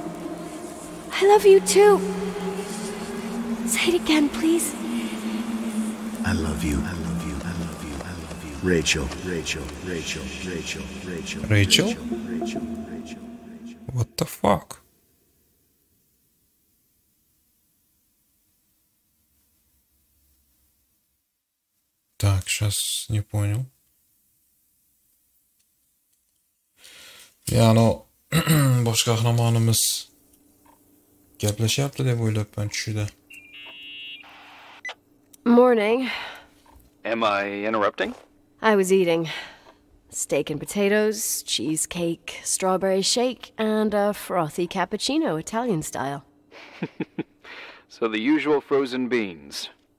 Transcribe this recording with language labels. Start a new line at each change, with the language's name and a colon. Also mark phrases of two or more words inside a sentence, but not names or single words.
English: I love you too. Say it again, please. I love you. I love you. I love you. I love you. Rachel. Rachel. Rachel. Rachel. Rachel. Rachel? Rachel. Rachel. What the fuck?
Russian: Так, сейчас не понял.
Uzbek: Yani bosh qahramonimiz gaplashyapti deb o'ylabman tushida.
English: Morning. Am I interrupting? I was eating steak and potatoes, cheesecake, strawberry shake, and a frothy cappuccino, Italian style. So the usual frozen beans.